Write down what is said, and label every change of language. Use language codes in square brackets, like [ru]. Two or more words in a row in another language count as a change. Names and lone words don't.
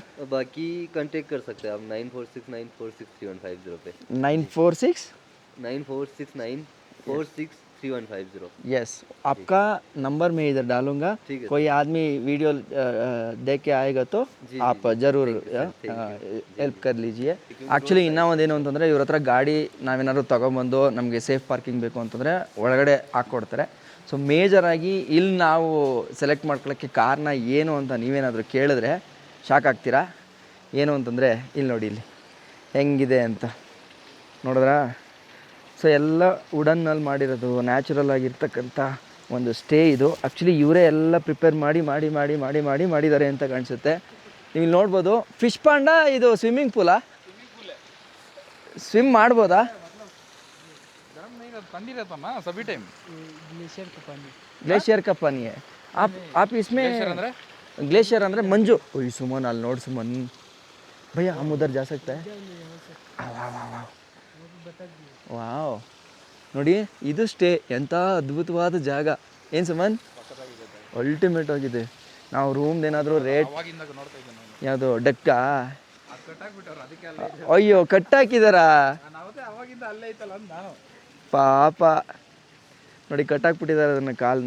[hi] और बाकी कांटेक्ट कर सकते हैं आप 9469463150 पे। 9469463150। यस, आपका नंबर मैं इधर डालूंगा। ठीक है। कोई आदमी वीडियो देख के आएगा तो आप जरूर ಹೆಲ್ಪ್ कर लीजिए। [kn] ಆ್ಯಕ್ಚುಲಿ ಇನ್ನೂ ಒಂದೇನು ಅಂತಂದರೆ ಇವ್ರ ಹತ್ರ ಗಾಡಿ ನಾವೇನಾದ್ರು ತೊಗೊಂಬಂದು ನಮಗೆ [en] safe parking [kn] ಬೇಕು ಅಂತಂದರೆ ಒಳಗಡೆ ಹಾಕ್ಕೊಡ್ತಾರೆ. ಸೊ ಮೇಜರಾಗಿ ಇಲ್ಲಿ ನಾವು ಸೆಲೆಕ್ಟ್ ಮಾಡ್ಕೊಳ್ಳೋಕ್ಕೆ ಕಾರಣ ಏನು ಅಂತ ನೀವೇನಾದರೂ ಕೇಳಿದ್ರೆ ಶಾಕ್ ಆಗ್ತೀರಾ. ಏನು ಅಂತಂದರೆ ಇಲ್ಲಿ ನೋಡಿ, ಇಲ್ಲಿ ಹೆಂಗಿದೆ ಅಂತ ನೋಡಿದ್ರಾ. ಸೊ ಎಲ್ಲ ವುಡನ್ನಲ್ಲಿ ಮಾಡಿರೋದು, ನ್ಯಾಚುರಲ್ ಆಗಿರ್ತಕ್ಕಂಥ ಒಂದು ಸ್ಟೇ ಇದು. ಆ್ಯಕ್ಚುಲಿ ಇವರೇ ಎಲ್ಲ ಪ್ರಿಪೇರ್ ಮಾಡಿದ್ದಾರೆ ಅಂತ ಕಾಣಿಸುತ್ತೆ. ನೀವು ಇಲ್ಲಿ ನೋಡ್ಬೋದು. [en] fish pond [kn] ಇದು [en] swimming poola? [kn] ಸ್ವಿಮ್ ಮಾಡ್ಬೋದಾ? [hi] ग्लेशियर का पानी है। आप इसमें ग्लेशियर अंदर मंजू। ओए सुमन [kn] ಅಲ್ಲಿ ನೋಡಿ [hi] सुमन भैया, हम उधर जा सकते हैं? [kn] ವಾವ್, ನೋಡಿ ಇದು ಸ್ಟೇ, ಎಂಥ ಅದ್ಭುತವಾದ ಜಾಗ. ಏನು ಸುಮನ್, ಅಲ್ಟಿಮೇಟ್ ಆಗಿದೆ. ನಾವು ರೂಮ್ದು ಏನಾದರೂ ರೇಟ್ ಯಾವುದು ಡಕ್ಕಾ? ಅಯ್ಯೋ ಕಟ್ಟಾಕಿದಾರಾ ಪಾಪ, ನೋಡಿ ಕಟ್ಟಾಕ್ಬಿಟ್ಟಿದ್ದಾರೆ ಅದನ್ನು ಕಾಲನ್ನ.